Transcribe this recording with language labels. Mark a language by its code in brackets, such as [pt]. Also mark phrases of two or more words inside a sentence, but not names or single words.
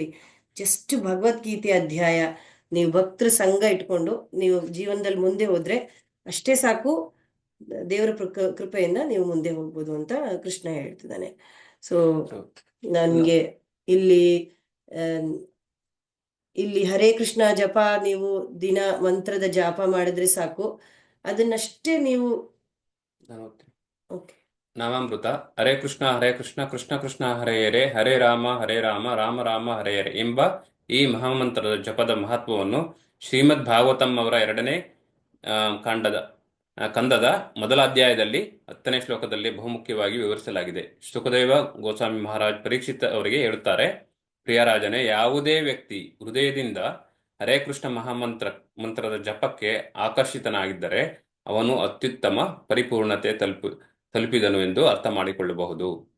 [kn] ಜಸ್ಟ್ ಭಗವದ್ಗೀತೆ ಅಧ್ಯಾಯ ನೀವು ಭಕ್ತರ ಸಂಘ ಇಟ್ಕೊಂಡು ನೀವು ಜೀವನದಲ್ಲಿ ಮುಂದೆ ಹೋದ್ರೆ ಅಷ್ಟೇ ಸಾಕು, ದೇವರ ಕೃಪೆಯಿಂದ ನೀವು ಮುಂದೆ ಹೋಗ್ಬೋದು ಅಂತ ಕೃಷ್ಣ ಹೇಳ್ತಿದ್ದಾನೆ. ಸೊ ನನ್ಗೆ ಇಲ್ಲಿ ಹರೇ ಕೃಷ್ಣ ಜಪ ನೀವು ದಿನ ಮಂತ್ರದ ಜಾಪ ಮಾಡಿದ್ರೆ ಸಾಕು, ಅದನ್ನಷ್ಟೇ ನೀವು ನಾಮಾಮೃತ. [sa] ಹರೇ ಕೃಷ್ಣ ಕೃಷ್ಣ ಕೃಷ್ಣ ಹರೇ ಹರೇ, ಹರೇ ರಾಮ ರಾಮ ರಾಮ ಹರೇ ಹರೇ [kn] ಎಂಬ ಈ ಮಹಾಮಂತ್ರದ ಜಪದ ಮಹತ್ವವನ್ನು ಶ್ರೀಮದ್ ಭಾಗವತಂ ಅವರ 2ನೇ ಕಂದದ ಮೊದಲ ಅಧ್ಯಾಯದಲ್ಲಿ 10ನೇ ಶ್ಲೋಕದಲ್ಲಿ ಬಹುಮುಖ್ಯವಾಗಿ ವಿವರಿಸಲಾಗಿದೆ. ಸುಖದೇವ ಗೋಸ್ವಾಮಿ ಮಹಾರಾಜ್ ಪರೀಕ್ಷಿತ್ ಅವರಿಗೆ ಹೇಳುತ್ತಾರೆ, ಪ್ರಿಯರಾಜನೇ, ಯಾವುದೇ ವ್ಯಕ್ತಿ ಹೃದಯದಿಂದ ಹರೇ ಕೃಷ್ಣ ಮಂತ್ರದ ಜಪಕ್ಕೆ ಆಕರ್ಷಿತನಾಗಿದ್ದರೆ ಅವನು ಅತ್ಯುತ್ತಮ ಪರಿಪೂರ್ಣತೆ ತಲುಪಿದನು ಎಂದು ಅರ್ಥ ಮಾಡಿಕೊಳ್ಳಬಹುದು.